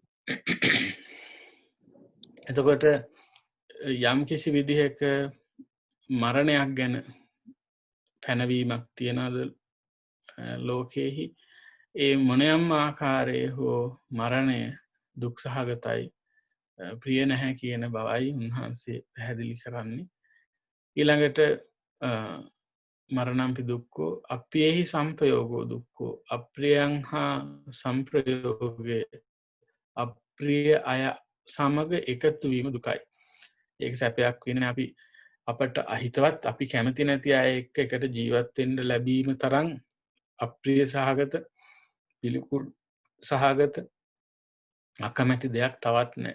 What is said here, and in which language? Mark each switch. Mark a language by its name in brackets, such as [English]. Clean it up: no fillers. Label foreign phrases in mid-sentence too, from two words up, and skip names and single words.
[Sinhala] එතකොට යම් කිසි විදිහක මරණයක් ගැන පැනවීමක් තියනවද ලෝකෙහි? ඒ මොනියම් ආකාරයේ හෝ මරණය දුක් සහගතයි, ප්‍රිය නැහැ කියන බවයි උන්වහන්සේ පැහැදිලි කරන්නේ. [Pali] ඊළඟට මරණම්පි දුක්ඛෝ අප්පියේහි සම්පයෝගෝ දුක්ඛෝ, [Sinhala] අප්‍රියං හා සම්ප්‍රයෝගය අප්‍රිය අය සමග එකතු වීම දුකයි. ඒක සැපයක් වෙන්නේ අපි අපට අහිතවත් අපි කැමති නැති අය එක්ක එකට ජීවත් වෙන්න ලැබීම තරම් අප්‍රිය සහගත, පිළිකුල් සහගත, අකමැති දෙයක් තවත් නැහැ.